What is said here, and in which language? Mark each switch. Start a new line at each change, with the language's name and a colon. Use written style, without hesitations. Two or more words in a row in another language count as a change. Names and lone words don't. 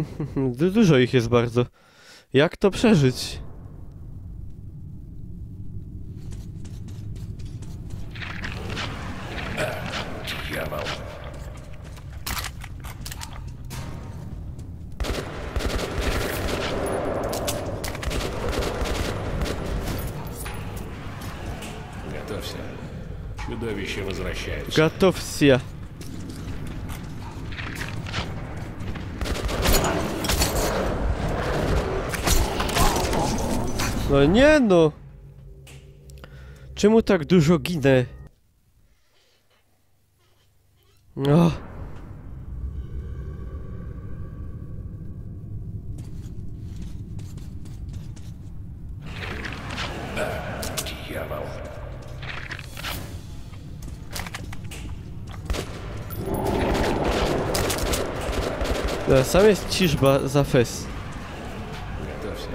Polish: Dużo ich jest bardzo. Jak to przeżyć?
Russian: Дьявол. Готовься. Чудовища возвращаются. Готовься.
Polish: No nie no! Czemu tak dużo ginę? No.
Russian: Дьявол.
Polish: Sam jest ciżba za fes.
Russian: Готовься.